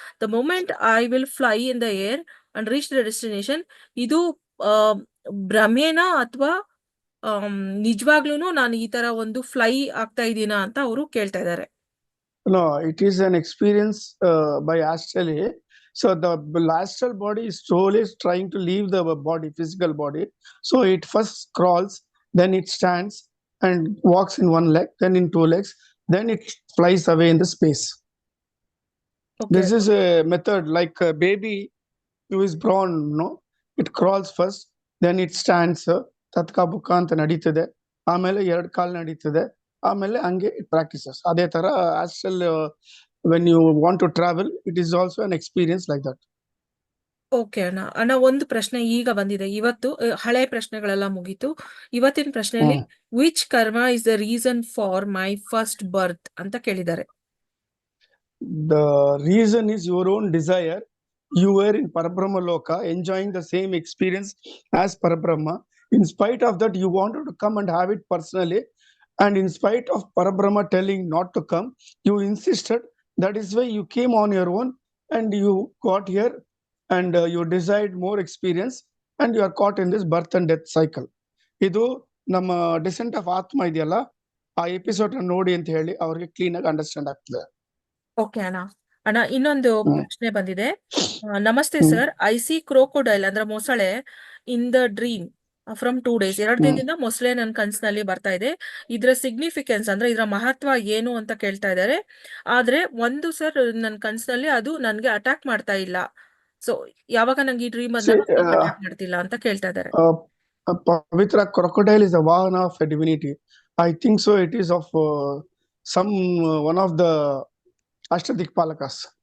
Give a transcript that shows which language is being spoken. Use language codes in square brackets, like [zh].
[en] the moment I will fly in the air and reach the destination, [kn] ಇದು ಭ್ರಮೇನಾ ಅಥವಾ ನಿಜವಾಗ್ಲೂ ನಾನು ಈ ತರ ಒಂದು ಫ್ಲೈ ಆಗ್ತಾ ಇದ್ದೀನಾ ಅಂತ ಅವರು ಕೇಳ್ತಾ ಇದ್ದಾರೆ. [en] No, it is an experience by astrally. So the astral body is slowly trying to leave the body, physical body. So it first crawls, then it stands and walks in one leg, then in 2 legs, then it flies away in the space. Okay. This is a method like a baby who is born, no? It crawls first, then it stands, [kn] ತತ್ಕ ಬುಕ್ಕ ಅಂತ ನಡೀತದೆ, ಆಮೇಲೆ 2 ಕಾಲು ನಡೀತದೆ, ಆಮೇಲೆ ಹಂಗೆ [en] It practices. [kn] ಅದೇ ತರ [en] Astral when you want to travel, it is also an experience like that. [kn] Okay ಅಣ್ಣ, ಒಂದು ಪ್ರಶ್ನೆ ಈಗ ಬಂದಿದೆ. ಇವತ್ತು ಹಳೆ ಪ್ರಶ್ನೆಗಳೆಲ್ಲ ಮುಗೀತು. ಇವತ್ತಿನ ಪ್ರಶ್ನೆಯಲ್ಲಿ [en] which karma is the reason for my first birth [kn] ಅಂತ ಕೇಳಿದ್ದಾರೆ. [en] The reason is your own desire. You were in Parabrahma Loka enjoying the same experience as Parabrahma. In spite of that, you wanted to come and have it personally. And in spite of Parabrahma telling not to come, you insisted. That is why you came on your own and you got here and you desired more experience and you are caught in this birth and death cycle. [kn] ಇದು ನಮ್ಮ decent of ಆತ್ಮ ಇದೆಯಲ್ಲ, ಆ episode ನೋಡಿ ಅಂತ ಹೇಳಿ ಅವ್ರಿಗೆ clean ಆಗಿ ಅಂಡರ್ಸ್ಟ್ಯಾಂಡ್ ಆಗ್ತದೆ. ಓಕೆ ಅಣ್ಣ, ಇನ್ನೊಂದು ಪ್ರಶ್ನೆ ಬಂದಿದೆ. ನಮಸ್ತೆ ಸರ್, [en] I see crocodile [kn] ಅಂದ್ರೆ ಮೊಸಳೆ [en] in the dream from 2 days, [kn] 2 ದಿನದಿಂದ ಮೊಸಳೆ ನನ್ನ ಕನ್ಸಿನಲ್ಲಿ ಬರ್ತಾ ಇದೆ. ಇದ್ರ ಸಿಗ್ನಿಫಿಕೆನ್ಸ್ ಅಂದ್ರೆ ಇದರ ಮಹತ್ವ ಏನು ಅಂತ ಕೇಳ್ತಾ ಇದ್ದಾರೆ. ಆದ್ರೆ ಒಂದು ಸರ್, ನನ್ನ ಕನ್ಸಿನಲ್ಲಿ ಅದು ನನ್ಗೆ ಅಟ್ಯಾಕ್ ಮಾಡ್ತಾ ಇಲ್ಲ. ಸೊ ಯಾವಾಗ ನಂಗೆ ಈ ಡ್ರೀಮ್ ಬಂದಾಗ ಅಟ್ಯಾಕ್ ಮಾಡ್ತಿಲ್ಲ ಅಂತ ಕೇಳ್ತಾ ಇದ್ದಾರೆ. [en] Pavitra, crocodile is a vahana of a divinity. I think so. It is of some one of the Ashtadikpalakas.